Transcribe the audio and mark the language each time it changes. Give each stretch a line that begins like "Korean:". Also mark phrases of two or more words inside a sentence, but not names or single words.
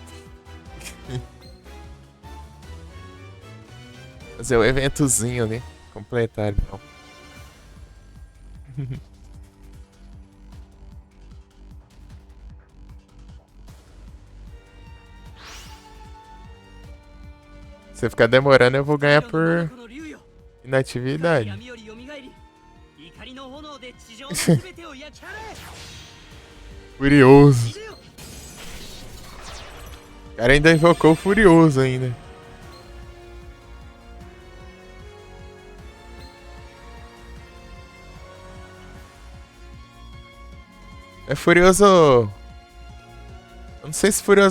Portuguese: Fazer o eventozinho ali. Completar então. Se ficar demorando, eu vou ganhar por
Japanese: この竜よ
Portuguese: inatividade.
Japanese: 闇より蘇り怒りの炎で地上の全てを焼き払え
Portuguese: Furioso.
Japanese: いでよ
Portuguese: O cara ainda invocou o Furioso ainda. É Furioso... Eu não sei se Furioso...